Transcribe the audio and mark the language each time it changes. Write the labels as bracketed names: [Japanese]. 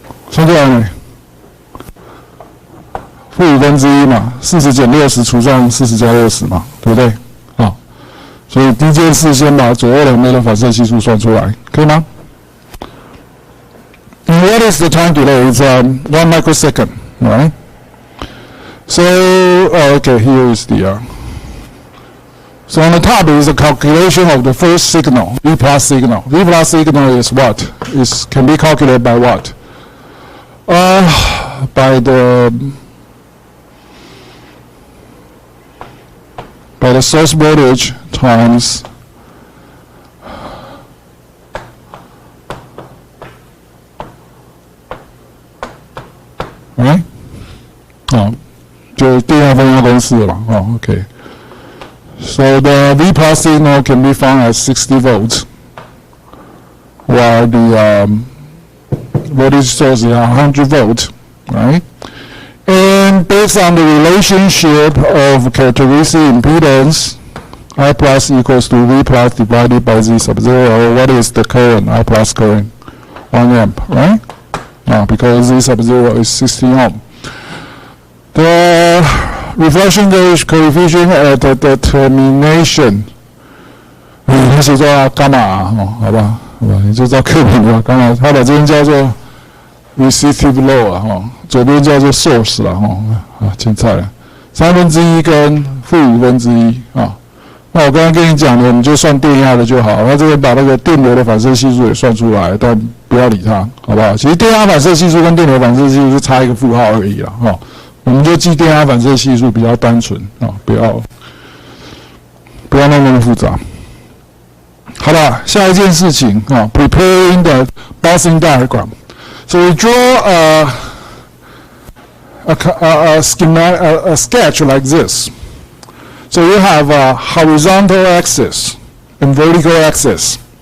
[Chinese] 算出来没？-1/5嘛，40减60除上40加60嘛，对不对？好，所以第一件事先把左右两边的反射系数算出来，可以吗？ [English] And what is the time delay? It's 1 microsecond, right? So, okay, here is the. So on the top is the calculation of the first signal, V plus signal. V plus signal is what? Can be calculated by what? By the source voltage times right? [Chinese] 就电压分压公式了嘛okay. [English] So the V plus signal can be found at 60 volts, while the voltage source is 100 volts, right? And based on the relationship of characteristic impedance, I plus equals to V plus divided by Z sub 0, what is the current? I plus current, 1 amp, right? Because Z sub 0 is 60 ohm. The reflection coefficient at the termination, [Chinese] 你写作伽马好吧，你就照课本吧，伽马，它把这边叫做 recessive low 左边叫做 source 精彩了，1/3跟-1/5那我刚刚跟你讲的，我们就算电压的就好。那这边把那个电流的反射系数也算出来，但不要理它，好不好？其实电压反射系数跟电流反射系数是差一个负号而已啦，我们就记电压反射系数比较单纯不要弄那么复杂。好了，下一件事情 [English] preparing the bouncing diagram. So we draw a sketch like this. So you have a horizontal axis and vertical axis.